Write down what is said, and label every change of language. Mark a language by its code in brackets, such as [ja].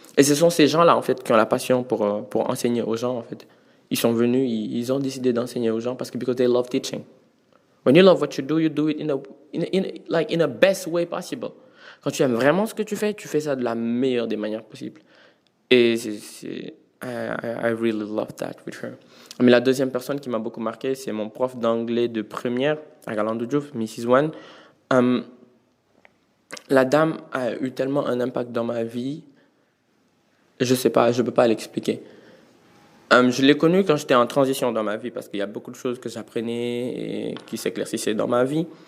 [fr] Et ce sont ces gens-là, en fait, qui ont la passion pour enseigner aux gens, en fait. Ils sont venus, ils ont décidé d'enseigner aux gens parce que [en] because they love teaching. When you love what you do it in a best way possible. [fr] Quand tu aimes vraiment ce que tu fais ça de la meilleure des manières possibles. Et [en] I really love that with her. [fr] Mais la deuxième personne qui m'a beaucoup marqué, c'est mon prof d'anglais de première à Galandou Diouf, Mrs. Wan. La dame a eu tellement un impact dans ma vie, je sais pas, je peux pas l'expliquer. Je l'ai connue quand j'étais en transition dans ma vie parce qu'il y a beaucoup de choses que j'apprenais et qui s'éclaircissaient dans ma vie.